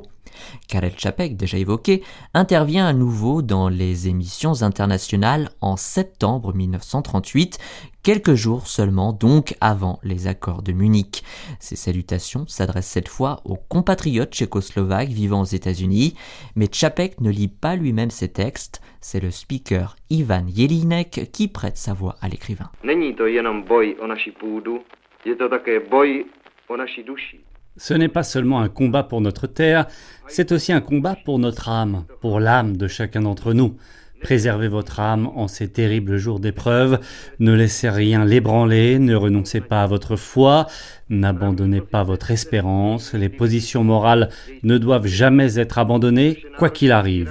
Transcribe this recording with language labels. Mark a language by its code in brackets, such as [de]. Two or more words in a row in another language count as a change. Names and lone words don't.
[fr] Karel Čapek, déjà évoqué, intervient à nouveau dans les émissions internationales en septembre 1938, quelques jours seulement donc avant les accords de Munich. Ses salutations s'adressent cette fois aux compatriotes tchécoslovaques vivant aux États-Unis, mais Čapek ne lit pas lui-même ses textes, c'est le speaker Ivan Jelínek qui prête sa voix à l'écrivain. [cs] Není to jenom boj o naši půdu, je to také boj o naši duši. [fr] Ce n'est pas seulement un combat pour notre terre, c'est aussi un combat pour notre âme, pour l'âme de chacun d'entre nous. Préservez votre âme en ces terribles jours d'épreuve, ne laissez rien l'ébranler, ne renoncez pas à votre foi, n'abandonnez pas votre espérance, les positions morales ne doivent jamais être abandonnées, quoi qu'il arrive.